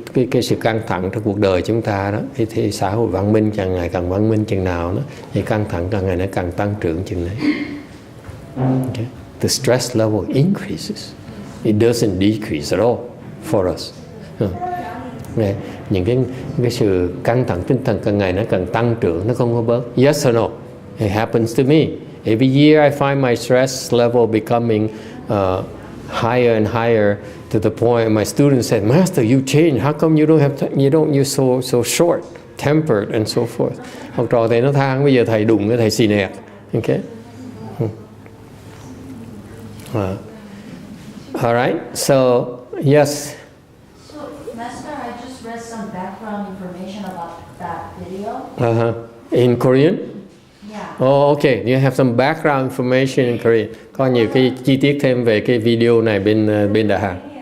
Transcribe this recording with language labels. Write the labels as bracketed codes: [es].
[vi] Cái sự căng thẳng trong cuộc đời chúng ta đó, cái xã hội văn minh càng ngày càng văn minh chừng nào đó, thì căng thẳng càng ngày nó càng tăng trưởng chừng đấy. [en] Okay. The stress level increases. It doesn't decrease at all for us. [vi] Những cái sự căng thẳng tinh thần càng ngày nó càng tăng trưởng, nó không có bớt. [en] Yes or no? It happens to me. Every year I find my stress level becoming higher and higher, to the point my students said, "Master, you changed. How come you don't have you're so short tempered and so forth?" [vi] Học trò thầy nó than, bây giờ thầy đụng cái thầy xì nẹt. [en] Okay. All right. So yes. So Master, I just read some background information about that video. In Korean. Yeah. Oh, okay. You have some background information in Korean. [vi] Có nhiều cái chi tiết thêm về cái video này bên Đà Hàn.